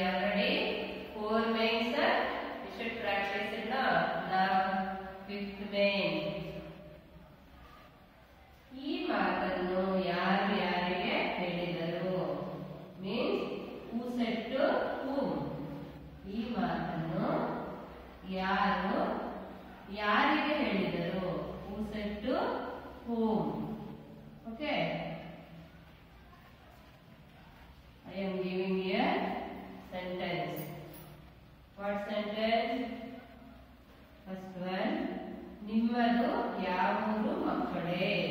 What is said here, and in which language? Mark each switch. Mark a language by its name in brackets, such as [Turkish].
[English] Already 4 mains you should practice it now. Now 5th main. [Kannada] ಈ ಮಾತನ್ನು ಯಾರು ಯಾರಿಗೆ ಹೇಳಿದರು [English] Means who said to whom. [Kannada] ಈ ಮಾತನ್ನು ಯಾರು ಯಾರಿಗೆ ಹೇಳಿದರು [English] Who said to whom. Okay, I am giving a sentence. What sentence? First one, [Kannada] ನಿಮ್ಮದು ಯಾವೂರು ಮಕ್ಕಳೇ.